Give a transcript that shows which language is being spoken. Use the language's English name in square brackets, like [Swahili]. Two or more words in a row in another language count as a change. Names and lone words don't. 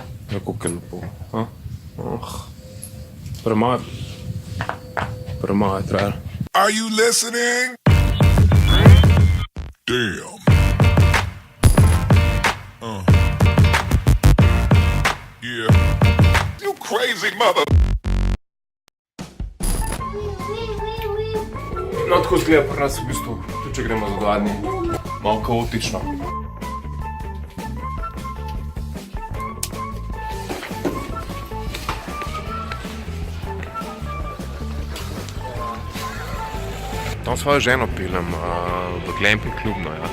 [Slovenian] Ja, kako je lepo. Premalo je trajalo. [English] Are you listening? Damn. Yeah. You crazy mother. [Slovenian] No, tako zgleda pri nas v bistvu, tudi če gremo za 2 dni. Malo kaotično. Tam svojo ženo peljem v glamping klub, no ja.